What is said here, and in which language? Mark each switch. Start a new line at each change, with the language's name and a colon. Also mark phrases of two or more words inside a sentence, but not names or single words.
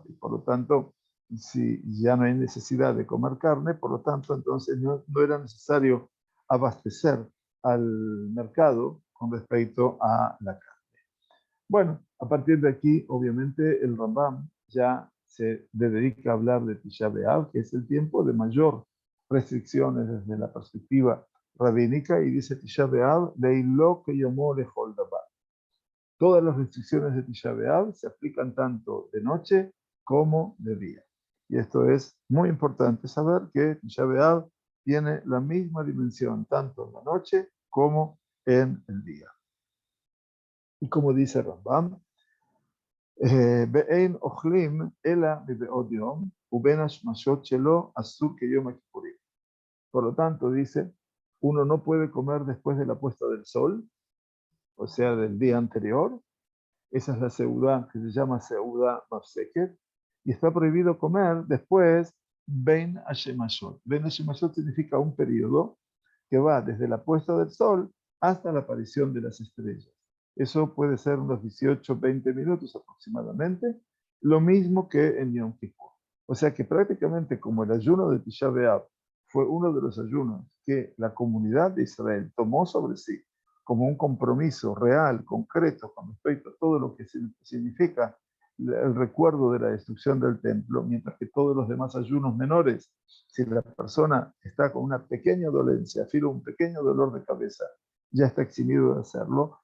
Spanish: Y por lo tanto, si ya no hay necesidad de comer carne, por lo tanto, entonces no era necesario abastecer al mercado con respecto a la carne. Bueno, a partir de aquí, obviamente, el Rambam ya se dedica a hablar de Tisha B'Av, que es el tiempo de mayor restricciones desde la perspectiva rabínica, y dice Tisha B'Av,
Hebrew: ליליו כיומו לכל דבר.
Spanish: Todas las restricciones de Tisha B'Av se aplican tanto de noche como de día. Y esto es muy importante saber que Tisha B'Av tiene la misma dimensión tanto en la noche como en el día.
Hebrew: Y como dice Rambam, ואין אוכלים אלא מבעוד יום, ובין השמשות שלו אסור כיום הכיפורים.
Spanish: Por lo tanto, dice, uno no puede comer después de la puesta del sol, o sea, del día anterior. Esa es la seudá que se llama
Hebrew: סעודה מפסקת,
Spanish: y está prohibido comer después
Hebrew: בין השמשות. בין השמשות
Spanish: significa un periodo que va desde la puesta del sol hasta la aparición de las estrellas. Eso puede ser unos 18, 20 minutos aproximadamente, lo mismo que en Yom Kippur. O sea que prácticamente como el ayuno de Tisha B'Av fue uno de los ayunos que la comunidad de Israel tomó sobre sí como un compromiso real, concreto, con respecto a todo lo que significa el recuerdo de la destrucción del templo, mientras que todos los demás ayunos menores, si la persona está con una pequeña dolencia, filo un pequeño dolor de cabeza, ya está eximido de hacerlo.